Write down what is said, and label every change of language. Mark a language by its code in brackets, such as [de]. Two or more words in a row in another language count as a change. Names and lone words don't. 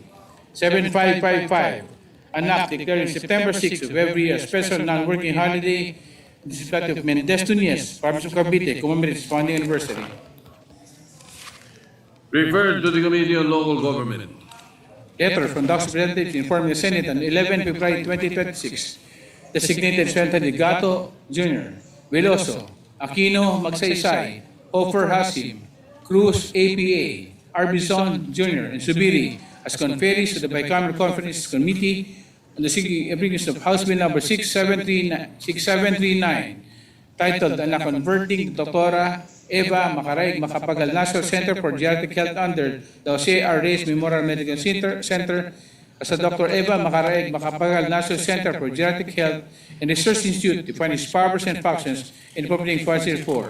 [en] 7555, an act declaring September 6 of every year a special non-working holiday in the city of Mendez Nunez, province of Cavite, commemorates its founding anniversary. Referred to the Committee on Local Government. Letter from the House of Representatives informing the Senate on 11 February 2026, designated Senator Gato Jr., Veloso, Aquino Magsaysay, Hofer Hasim, Cruz APA, Arbizon Jr., and Subiri as conferees to the Bicameral Conference Committee on the application of House Bill number 6739, titled "An Converting Dr. Eva Macaraig Macapagal National Center for Geriatric Health under the Jose R. Reyes Memorial Medical Center as a Dr. Eva Macaraig Macapagal National Center for Geriatric Health and Research Institute to define its powers and functions in Republic 504."